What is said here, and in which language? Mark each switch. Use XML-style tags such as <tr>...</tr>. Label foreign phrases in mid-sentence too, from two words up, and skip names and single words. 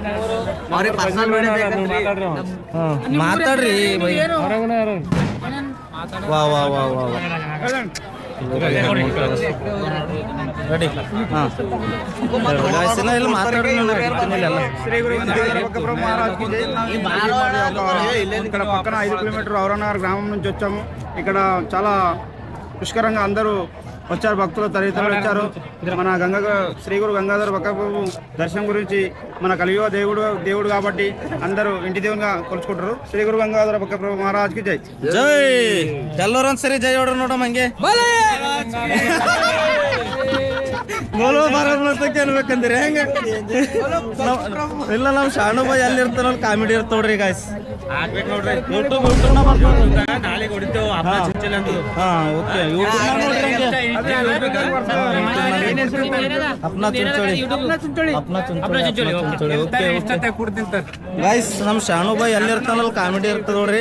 <kn>ಮಾತಾಡ್ರಿ ವಾ ವಾ ವಾ ವಾ ರೆಡಿ ಹಾಂ ಇಲ್ಲಿ ಮಾತಾಡಿ</kn> <te>ಶ್ರೀ ಗುರು ಗಂಗಾಧರ బక్కప్రభు మహారాజ్ కి జై. ఇక్కడ పక్కన 5 కిలోమీటర్ ఔరనగర్ గ్రామం నుంచి వచ్చాము. ఇక్కడ చాలా పుష్కరంగా అందరూ వచ్చారు, భక్తులు తదితరులు వచ్చారు. మన శ్రీ గురు గంగాధర బక్కప్రభు దర్శనం గురించి మన కలియుగ దేవుడు కాబట్టి అందరూ ఇంటి దేవునిగా కొలుచుకుంటారు. శ్రీ గురు గంగాధర బక్కప్రభు మహారాజ్ కి జై.</te> <kn>ಜೈ ಎಲ್ಲರೂ ಒಂದ್ಸರಿ ಜೈ ಹೊಡ್ರಿ ನೋಡಮ್ ಹಂಗೆ ಬೋಲೋ ಭಾರತ್ ಮಾತಕ್ಕೆ ಅನ್ಬೇಕಂದ್ರೆ ಹೆಂಗ ಇಲ್ಲ ನಾವು ಶಾಣು ಬಾಯ್ ಅಲ್ಲಿ ಇರ್ತಾರ ಕಾಮಿಡಿ ಇರ್ತವ್ರಿ</kn> <en>guys YouTube guys</en> <kn>ನಮ್ ಶಾಣು ಬಾಯ್ ಎಲ್ಲಿ ಇರ್ತಾನಲ್ಲ ಕಾಮಿಡಿ ಇರ್ತದ ನೋಡ್ರಿ.</kn>